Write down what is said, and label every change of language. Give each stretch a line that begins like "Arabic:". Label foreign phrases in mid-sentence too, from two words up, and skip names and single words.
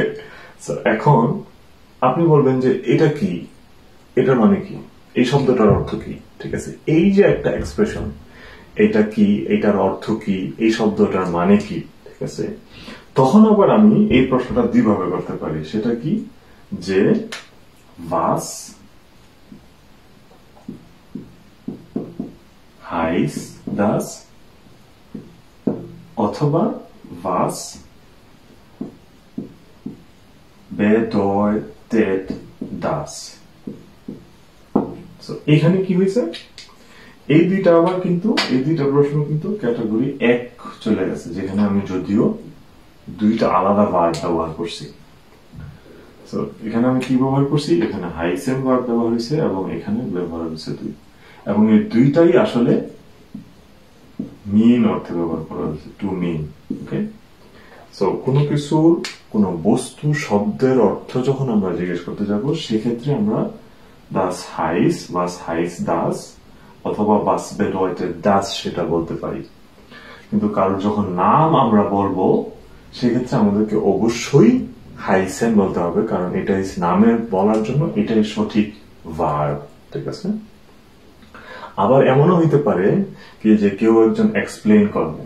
Bangla: সো এখন আপনি বলবেন যে এটা কি, এটার মানে কি, এই শব্দটার অর্থ কি, ঠিক আছে? এই যে একটা এক্সপ্রেশন, এটা কি, এটার অর্থ কি, এই শব্দটার মানে কি, ঠিক আছে? তখন আবার আমি এই প্রশ্নটা দুইভাবে করতে পারি। সেটা কি, যে
German: was heißt das,
Bangla: অথবা
German: was bedeutet das।
Bangla: সো এখানে কি হয়েছে, এই দুইটা আবার কিন্তু, এই দুইটা প্রশ্ন কিন্তু ক্যাটাগরি এক চলে গেছে, যেখানে আমি যদিও দুইটা আলাদা ভার্ব ব্যবহার করছি। সো এখানে আমি কি ব্যবহার করছি, এখানে হাইসেন ভার্ব ব্যবহার হয়েছে এবং এখানে ব্যবহার হয়েছে দুই, এবং এই দুইটাই আসলে মিন অর্থে ব্যবহার করা হয়েছে,
English: to mean,
Bangla: ওকে? সো কোনো কিছুর, কোনো বস্তু শব্দের অর্থ যখন আমরা জিজ্ঞেস করতে যাব, সেক্ষেত্রে আমরা
German: das heißt, was heißt das,
Bangla: অথবা
German: was bedeutet das
Bangla: সেটা বলতে পারি। কিন্তু কারোর যখন নাম আমরা বলবো, সেক্ষেত্রে আমাদেরকে অবশ্যই হাইসেন বলতে হবে, কারণ এটাই নামের বলার জন্য এটাই সঠিক ভার্ব, ঠিক আছে? আবার এমনও হইতে পারে কি যে কেউ একজন এক্সপ্লেইন করবে।